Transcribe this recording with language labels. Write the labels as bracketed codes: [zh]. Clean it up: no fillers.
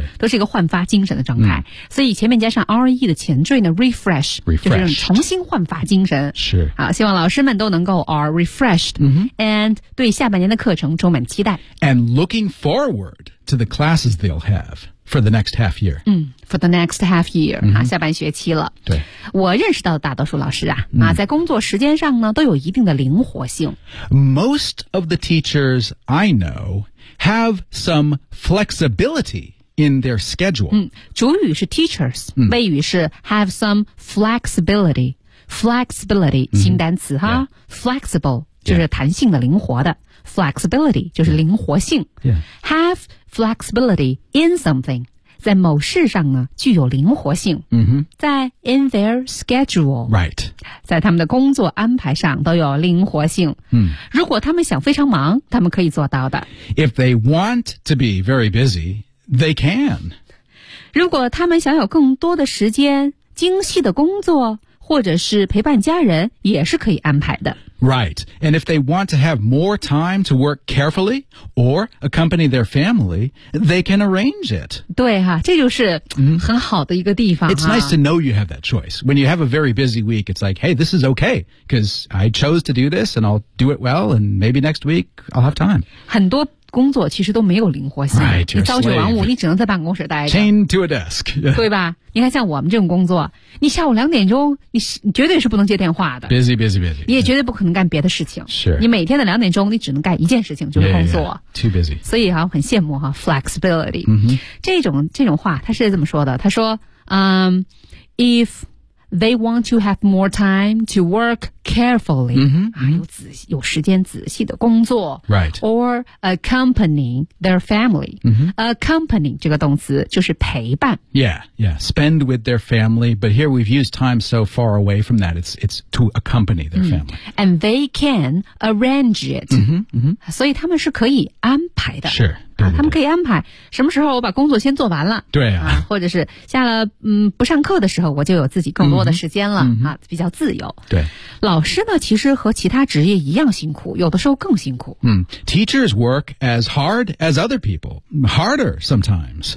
[zh] 啊。都是一个焕发精神的状态。嗯、所以前面加上 RE 的前缀呢 refresh, 就是重新焕发。精神是好，希望老师们都能够 [en] are refreshed、 mm-hmm. [zh] and 对下半年的课程充满期待 [en] and looking forward to the classes they'll have for the next half year、 mm, for the next half year、 mm-hmm. [zh] 好，下半学期了，对，我认识到的大多数老师 啊在工作时间上呢都有一定的灵活性 [en] most of the teachers I know have some flexibilityin their schedule、 [zh] 嗯、主语是 teachers、嗯、 [en] 谓语是 have some flexibility flexibility、 [zh] 嗯、新单词哈、 [en] yeah. [zh] flexible 就是弹性的、 [en] yeah. [zh] 灵活的 flexibility 就是灵活性、 [en] yeah. have flexibility in something [zh] 在某事上呢具有灵活性、 [en] mm-hmm. 在 in their schedule、 right. [zh] 在他们的工作安排上都有灵活性、嗯、如果他们想非常忙他们可以做到的 [en] if they want to be very busyThey can. [zh] 如果他们想有更多的时间精细的工作或者是陪伴家人也是可以安排的。 [en] Right. And if they want to have more time to work carefully or accompany their family, they can arrange it. [zh] 对哈、啊、这就是很好的一个地方、啊。 [en] It's nice to know you have that choice. When you have a very busy week, it's like, hey, this is okay, because I chose to do this and I'll do it well and maybe next week I'll have time. [zh] 很多工作其实都没有灵活性 [en] right, [zh] 你朝九晚五你只能在办公室待着 [en] Chained to a desk [zh] 对吧你看像我们这种工作你下午两点钟 你绝对是不能接电话的 [en] Busy busy busy [zh] 你也绝对不可能干别的事情是、 [en] yeah. [zh] 你每天的两点钟你只能干一件事情就是工作 [en] yeah, yeah, yeah. Too busy [zh] 所以、啊、很羡慕、啊、Flexibility、 [en] mm-hmm. [zh] 这种话他是这么说的他说、 [en] IfThey want to have more time to work carefully,、 mm-hmm. [zh] 啊、有时间仔细的工作、 [en] right. or accompanying their family.、 Mm-hmm. [zh] Accompany 这个动词就是陪伴。 [en] Yeah, yeah, spend with their family, but here we've used time so far away from that, it's to accompany their、mm-hmm. family. And they can arrange it.、 Mm-hmm. [zh] 所以他们是可以安排的。 [en] Sure. [zh] 对对对啊、他们可以安排什么时候我把工作先做完了对 啊, 啊，或者是下了不上课的时候我就有自己更多的时间了、嗯、啊，比较自由对老师呢其实和其他职业一样辛苦有的时候更辛苦 [en] 嗯 Teachers work as hard as other people harder sometimes